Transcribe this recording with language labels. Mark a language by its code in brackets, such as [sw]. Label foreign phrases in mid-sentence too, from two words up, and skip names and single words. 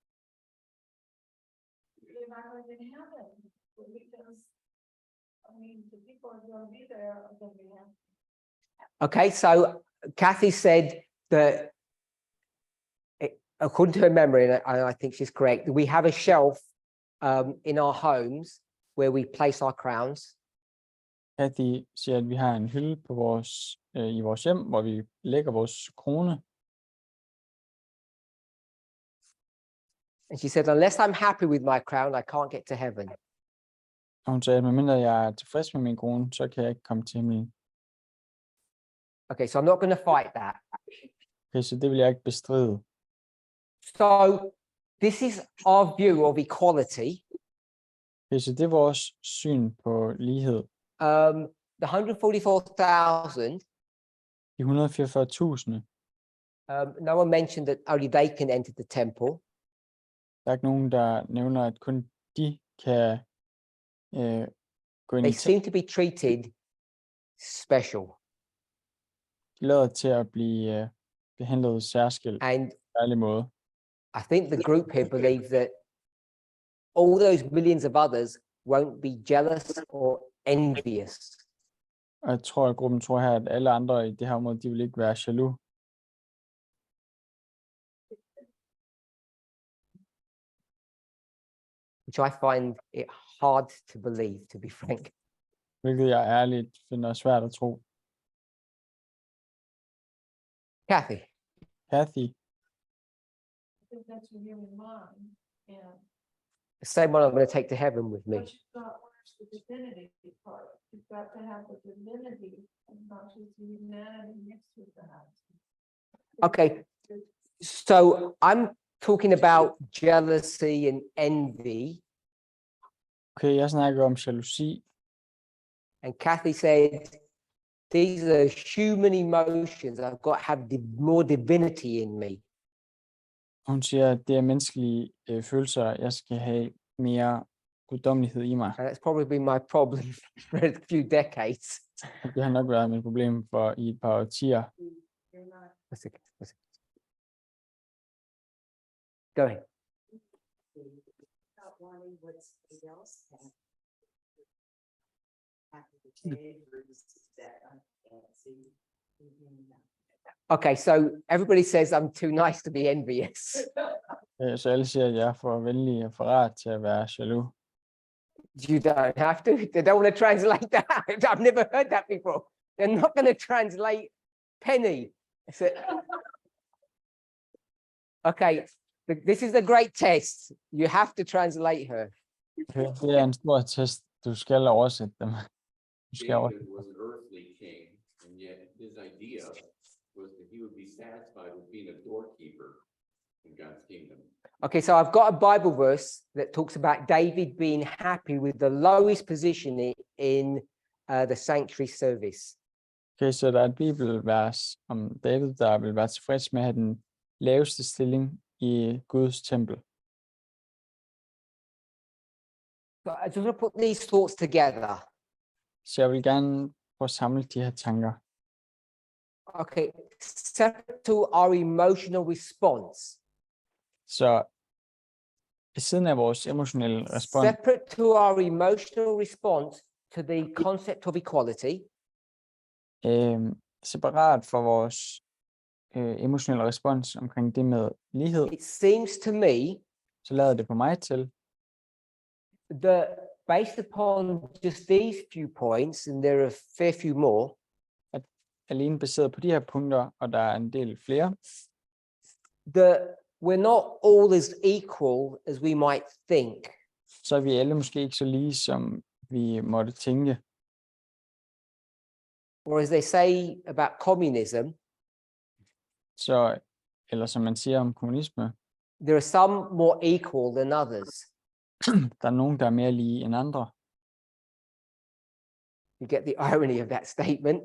[en] You're not going to heaven, because, I mean, the people are gonna be there are gonna be happy. Okay, so Kathy said that according to her memory, and I think she's correct, we have a shelf in our homes where we place our crowns. [da] Kathy siger, at vi har en hylde på i vores hjem, hvor vi lægger vores krone. [en] And she said, unless I'm happy with my crown, I can't get to heaven. [da] Og hun sagde, at medmindre jeg er tilfreds med min krone, så kan jeg ikke komme til himlen. [en] Okay, so I'm not going to fight that. [da] Okay, så det vil jeg ikke bestride. [en] So this is our view of equality. [da] Okay, så det er vores syn på lighed. [en] The 144,000, [da] De 144.000, [en] no one mentioned that only they can enter the temple. [da] der er ikke nogen, der nævner, at kun de kan gå ind [en] They [da] i [en] seem to be treated special. [da] De lader til at blive behandlet særskilt på [en] And [da] en særlig måde. [en] I think the group here believe that all those millions of others won't be jealous or envious. [da] Og jeg tror, at gruppen tror her, at alle andre i det her område, de vil ikke være jaloux. [en] Which I find it hard to believe, to be frank. [da] Hvilket jeg ærligt finder svært at tro. [en] Kathy, [da] Kathy, [en] I think that's a human mind, and the same one I'm going to take to heaven with me. but you've got, where's the divinity part? You've got to have the divinity and not just the humanity mixed with that. Okay, so I'm talking about jealousy and envy. [da] okay, jeg snakker om jalousi, [en] And Kathy said, these are human emotions. I've got to have more divinity in me. [da] hun siger, at det er menneskelige følelser, jeg skal have mere guddommelighed i mig. [en] And that's probably been my problem for a few decades. [da] Og det har nok været mit problem for i et par årtier. [en] That's okay. That's okay. Go ahead. Not wanting what somebody else has. Having the behaviors that I can't see. Okay, so everybody says I'm too nice to be envious. [da] Så alle siger, at jeg er for venlig og for rar til at være jaloux. [en] You don't have to. They don't want to translate that. I've never heard that before. They're not going to translate Penny. Okay, this is a great test. You have to translate her. [da] Okay, det er en stor test. Du skal oversætte dem. Du skal [en] David [da] oversætte. [en] was an earthly king, and yet his idea was that he would be satisfied with being a doorkeeper in God's kingdom. Okay, so I've got a Bible verse that talks about David being happy with the lowest position in the sanctuary service. [da] Okay, så der er et bibelvers om David, der vil være tilfreds med at have den laveste stilling i Guds tempel. [en] So I just want to put these thoughts together. [da] Så jeg vil gerne prøve at samle de her tanker. [en] Okay, separate to our emotional response. [da] Så ved siden af vores emotionelle respons, [en] Separate to our emotional response to the concept of equality. [da] separat for vores emotionelle respons omkring det med lighed, [en] It seems to me [da] så lader det på mig til, [en] that based upon just these few points, and there are a fair few more, [da] alene baseret på de her punkter, og der er en del flere, [en] that we're not all as equal as we might think. [da] så er vi alle måske ikke så lige, som vi måtte tænke. [en] Or as they say about communism, [da] Så, eller som man siger om kommunisme, [en] there are some more equal than others. [da] der er nogen, der er mere lige end andre. [en] You get the irony of that statement.